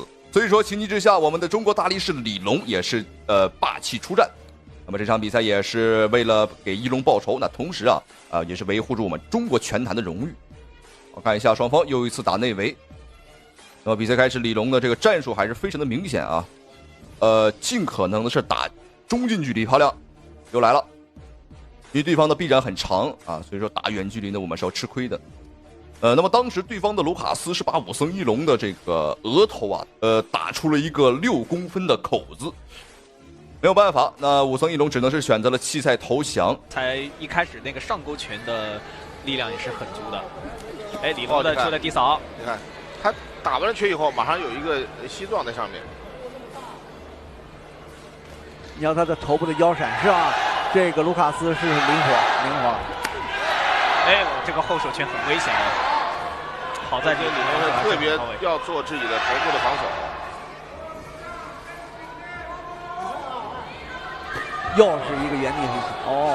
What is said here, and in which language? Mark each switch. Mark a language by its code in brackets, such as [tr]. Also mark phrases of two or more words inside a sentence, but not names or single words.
[zh] 所以說情急之下，我們的中国大力士李龍也是霸氣出戰。那麼這場比賽也是為了給一龍報仇，那同時也是維護住我們中國拳壇的榮譽。我看一下雙方又一次打內圍。那麼比賽開始，李龍的這個戰術還是非常的明顯啊，盡可能的是打中近距離，漂亮，又來了。因為對方的臂展很長啊，所以说打遠距離呢我們是要吃虧的。那麼當時对方的盧卡斯是把武僧一龍的這個額頭啊，打出了一個6公分的口子，沒有辦法，那武僧一龍只能是選擇了棄賽投降。才一開始那個上勾拳的力量也是很足的。哎，李龍的出來低掃，你看他打完了拳以後，馬上有一個膝撞在上面。你要他的頭部的腰閃是吧？這個盧卡斯是靈活。哎，這個後手拳很危險啊！好在這個李龍是特別要做自己的頭部的防守。又是一個原地飛膝。哦，